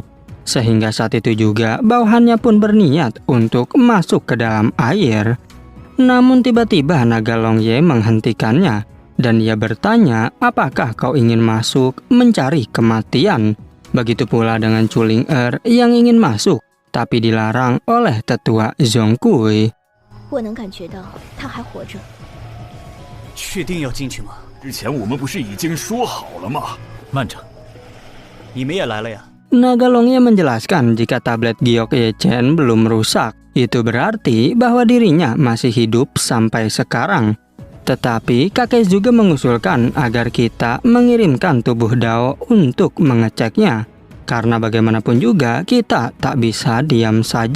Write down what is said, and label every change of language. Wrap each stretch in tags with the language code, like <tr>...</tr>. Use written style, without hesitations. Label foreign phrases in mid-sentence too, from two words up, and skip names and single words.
<id>Sehingga saat itu juga bawahannya pun berniat untuk masuk ke dalam air. Namun tiba-tiba naga Long Ye menghentikannya, dan ia bertanya, apakah kau ingin masuk mencari kematian? Begitu pula dengan Chuling Er yang ingin masuk, tapi dilarang oleh tetua Zhongkui.</id> <zh>我能感觉到他还活着。确定要进去吗？之前我们不是已经说好了吗？慢着，你们也来了呀？</zh> <id>Naga Long Ye menjelaskan jika tablet giok Ye Chen belum rusak. Itu berarti bahwa dirinya masih hidup sampai sekarang. Tetapi kakek juga mengusulkan agar kita mengirimkan tubuh Dao untuk mengeceknya. Karena bagaimanapun juga kita tak bisa diam saja.</id>